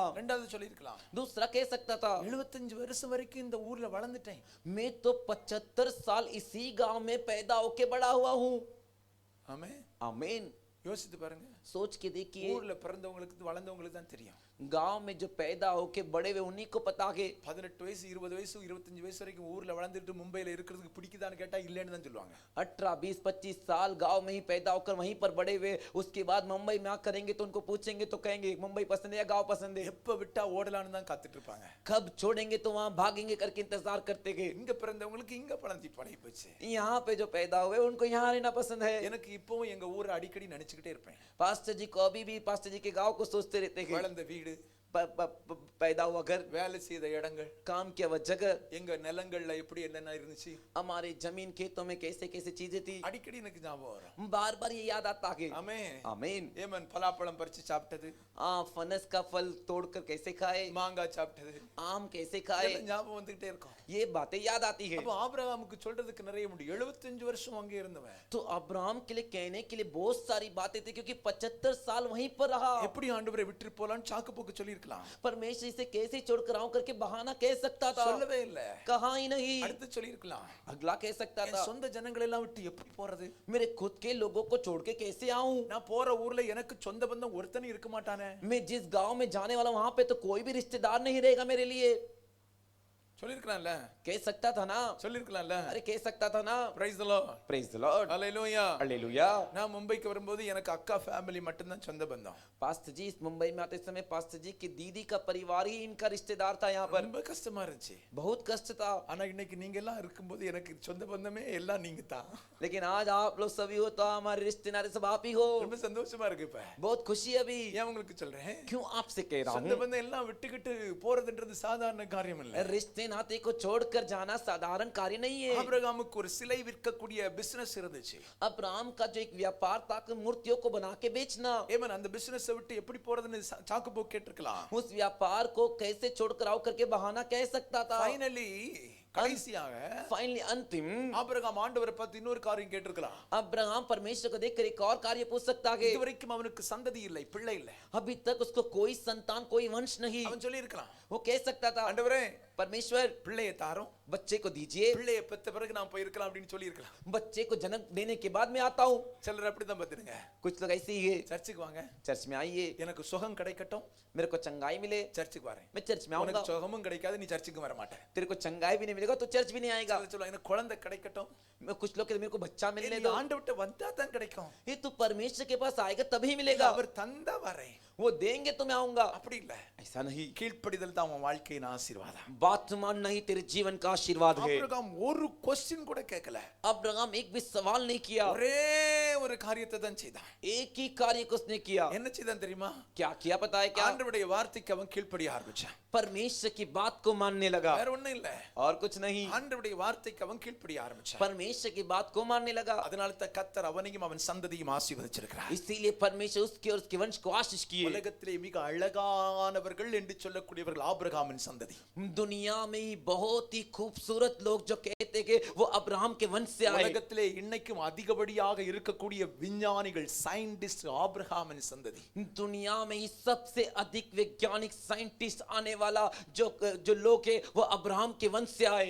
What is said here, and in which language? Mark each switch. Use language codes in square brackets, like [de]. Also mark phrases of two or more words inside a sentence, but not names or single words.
[ta] ரெண்டாவது சொல்லி இருக்கலாம், [hi] दूसरा कह सकता था, [ta] 75 வருஷம் வரைக்கும் இந்த ஊர்ல வளர்ந்துட்டேன், [hi] मैं तो 75 साल इसी गांव में पैदा होके बड़ा हुआ हूँ। [ta] ஆமென். [hi] आमीन। [ta] யோசித்து பாருங்க, [hi] सोच के देखिए, [ta] ஊர்ல பிறந்தவங்களுக்கு வளர்ந்தவங்களுக்கு தான் தெரியும். [hi] गांव में जो पैदा होके बड़े हुए उन्हीं को पता के [ta] 18 வயசு 20 வயசு 25 வயசு வரைக்கும் ஊர்ல வளர்ந்துட்டு மும்பைல இருக்கிறதுக்கு பிடிக்குதான்னு கேட்டா இல்லன்னு தான் சொல்லுவாங்க. [hi] 18, 20, 25 साल गांव में ही पैदा होकर वहीं पर बड़े हुए, उसके बाद मुंबई में आ करेंगे तो उनको पूछेंगे तो कहेंगे मुंबई पसंद है या गांव पसंद है। [ta] எப்ப விட்டா ஓடலான்னு தான் காத்துட்டு இருப்பாங்க. [hi] कब छोड़ेंगे तो वहां भागेंगे करके इंतजार करते गए। [ta] இங்க பிறந்தவங்களுக்கு இங்க பழகி போச்சு. [hi] यहाँ पे जो पैदा हुए उनको यहाँ रहना पसंद है। [ta] எனக்கு இப்பவும் எங்க ஊரை அடிக்கடி நினைச்சுக்கிட்டே இருப்பேன். [hi] पास्टर जी को अभी भी पास्टर जी के गांव को सोचते रहते हैं। [ta] வளர்ந்த வீடு, [hi] पैदा हुआ घर, [ta] வேலை செய்த இடங்கள், [hi] काम किया हुआ जगह, [ta] எங்க நிலங்கள்ல எப்படி என்னென்ன இருந்துச்சு, [hi] हमारे जमीन खेतों में कैसे कैसे चीजें थी, [ta] அடிக்கடி எனக்கு ஞாபகம் வரும். [hi] बार बार ये याद आता है। [ta] ஆமென். [hi] आमीन। [ta] ஏமன் பலாப்பழம் பறிச்சு சாப்பிட்டது, [hi] फनस का फल तोड़कर कैसे खाए, [ta] மாங்காய் சாப்பிட்டது, [hi] आम कैसे खाए, [ta] இதெல்லாம் ஞாபகம் வந்துகிட்டே இருக்கும். [hi] ये बातें याद आती है। [ta] அப்ப ஆபிரகாமுக்கு சொல்றதுக்கு நிறைய முடியும். 75 வருஷம் அங்கே இருந்தவன் [hi] तो अब्राहम के लिए कहने के लिए बहुत सारी बातें थी, क्योंकि 75 साल वहीं पर रहा। [ta] எப்படி ஆண்டவரை விட்டு போலான்னு சாக்கு போக்கு சொல்லி இருக்கலாம், [hi] परमेश्वर इसे कैसे छोड़कर आऊं करके बहाना कह सकता था, [ta] சொல்லவே இல்ல. [hi] कहा ही नहीं। [ta] அடுத்து சொல்லி இருக்கலாம், [hi] अगला कह सकता [ta] என் [hi] था, [ta] சொந்த ஜனங்களை எல்லாம் விட்டு எப்படி போறது, [hi] मेरे खुद के लोगों को छोड़ के कैसे आऊं, [ta] நான் போற ஊர்ல எனக்கு சொந்த பந்தம் ஒருத்தனும் இருக்க மாட்டானே, [hi] मैं जिस गांव में जाने वाला वहां पे तो कोई भी रिश्तेदार नहीं रहेगा मेरे लिए। [ta] சொல்லி இருக்கலாம்ல, [hi] कह सकता था ना, [ta] சொல்லி இருக்கலாம்ல. [hi] अरे कह सकता था ना। [en] Praise the Lord, Praise the Lord, [ta] ஹalleluya. [hi] हालेलुया। [ta] நான் மும்பைக்கு வரும்போது எனக்கு அக்கா ஃபேமிலி மட்டும் தான் சொந்த பந்தம். [hi] पास्टर जी इस मुंबई में आते समय पास्टर जी की दीदी का परिवार ही इनका रिश्तेदार था यहाँ पर। [ta] ரொம்ப கஷ்டமா இருந்துச்சு. [hi] बहुत कष्ट था। [ta] ஆனா இன்னைக்கு நீங்க எல்லாம் இருக்கும்போது எனக்கு சொந்த பந்தமே எல்லாம் நீங்க தான். [hi] लेकिन आज आप लोग सभी हो तो हमारे रिश्तेदार सब आप ही हो। [ta] ரொம்ப சந்தோஷமா இருக்கு. இப்ப [hi] बहुत खुशी अभी। [ta] ஏன் உங்களுக்கு சொல்றேன், [hi] क्यों आपसे कह रहा [ta] சொந்த [hi] हूँ, [ta] பந்தம் எல்லாம் விட்டுக்கிட்டு போறதுன்றது சாதாரண காரியம் இல்ல. [hi] रिश्ते नाते को छोड़कर जाना साधारण कार्य नहीं है। [ta] ஆபிரகாமுக்கு ஒரு சிலை விற்கக்கூடிய பிசினஸ் இருந்துச்சு. [hi] अब्राहम का जो एक व्यापार था कि मूर्तियों को बना के बेचना, [ta] ஏமன் அந்த பிசினஸ் விட்டு எப்படி போறதுன்னு சாக்கு போக்கு கேட்டிருக்கலாம். [hi] उस व्यापार को कैसे छोड़कर आओ करके बहाना कह सकता था। [ta] ஃபைனலி கடைசியாக [hi] फाइनली अंतिम [ta] ஆபிரகாம் ஆண்டவரை பார்த்து இன்னொரு காரியம் கேட்டிருக்கலாம். [hi] अब्राहम परमेश्वर को देखकर एक और कार्य पूछ सकता है। [ta] இதுவரைக்கும் அவனுக்கு சந்ததி இல்லை, பிள்ளை இல்லை. [hi] अभी तक उसको कोई संतान कोई वंश नहीं। [ta] அவன் சொல்லி இருக்கலாம், [hi] वो कह सकता था, [ta] ஆண்டவரே [hi] परमेश्वर [ta] பிள்ளையை தாரும், [hi] बच्चे को दीजिए, [ta] பிள்ளையை பெத்த பிறகு நான் போயிருக்கலாம் அப்படின்னு சொல்லி இருக்கலாம். [hi] बच्चे को जन्म देने के बाद मैं आता हूँ। [ta] சிலர் அப்படிதான் பார்த்துடுங்க. [hi] कुछ लोग ऐसे ही है, [ta] சர்ச்சுக்கு வாங்க, [hi] चर्च में आइए, [ta] எனக்கு சுகம் கிடைக்கட்டும், [hi] मेरे को चंगाई मिले, [ta] சர்ச்சுக்கு வரேன். [hi] मैं चर्च में आऊंगा। [ta] உனக்கு சுகமும் கிடைக்காது, நீ சர்ச்சுக்கு வர மாட்டே. [hi] तेरे को चंगाई भी नहीं मिलेगा तो चर्च भी नहीं आएगा। [ta] சிலர் சொல்லுவாங்க, எனக்கு குழந்தை கிடைக்கட்டும், [hi] मैं कुछ लोग कहते मेरे को बच्चा मिलने [ta] நீ [hi] दो। [ta] ஆண்டவர்ட்ட வந்தா தான் கிடைக்கும். [hi] ये तू परमेश्वर के पास आएगा तभी मिलेगा, [ta] அவர் தந்தா வரேன், [hi] वो देंगे तो मैं आऊंगा। [ta] அப்படி இல்ல. [hi] ऐसा नहीं, [ta] கீழ்ப்படிதல் தான் உன் வாழ்க்கையின் ஆசீர்வாதம். [hi] बात मानना ही तेरे जीवन का आशीर्वाद है। [ta] ஆபிரகாம் ஒரு क्वेश्चन கூட கேட்கல, [hi] अब्राहम एक भी सवाल नहीं किया, [ta] ஒரே ஒரு காரியத்தை தான் செய்தான். [hi] एक ही कार्य को उसने किया। [ta] என்ன செய்தான் தெரியுமா? [hi] क्या किया पता है क्या? [ta] ஆண்டவருடைய வார்த்தைக்கு அவன் கீழ்ப்படிய ஆரம்பிச்சான். [hi] परमेश्वर की बात को मानने लगा, [ta] வேற ஒண்ணும் இல்ல, [hi] और कुछ नहीं। [ta] ஆண்டவருடைய வார்த்தைக்கு அவன் கீழ்ப்படிய ஆரம்பிச்சான். [hi] परमेश्वर की बात को मानने लगा, [ta] அதனால தான் கர்த்தர் அவனையும் அவன் சந்ததியும் ஆசீர்வதிச்சிருக்கிறார். [hi] इसीलिए परमेश्वर उसके और उसके वंश को आशीष किए। [ta] உலகத்திலே மிக அழகானவர்கள் என்று சொல்லக்கூடியவர்கள் ஆபிரகாமின் சந்ததி. [hi] दुनिया में ही बहुत ही खूबसूरत लोग जो कहते कि वो अब्राहम के वंश से आए। [ta] உலகத்திலே இன்னைக்கும் அதிகப்படியாக இருக்கக்கூடிய விஞ்ஞானிகள் சயின்டிஸ்ட் ஆபிரகாமின் சந்ததி. [hi] दुनिया में ही सबसे अधिक वैज्ञानिक साइंटिस्ट आने वाला जो लोग है वो अब्राहम के वंश से आए।